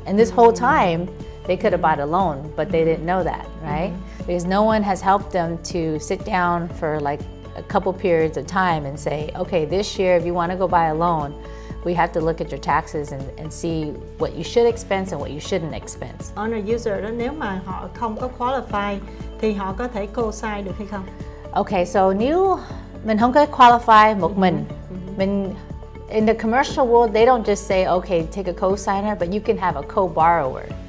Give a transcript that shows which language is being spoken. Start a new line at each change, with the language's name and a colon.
English: And this whole time, they could have bought a loan, but they didn't know that, right? Because no one has helped them to sit down for like a couple periods of time and say, okay, this year, if you want to go buy a loan, we have to look at your taxes and see what you should expense and what you shouldn't expense.
Vietnamese: Owner user đó, nếu mà họ không có qualify thì họ có thể co-sign được hay không?
English: Okay, so
Vietnamese: nếu mình không có qualify một mình,
English: in the commercial world, they don't just say, okay, take a co-signer, but you can have a co-borrower.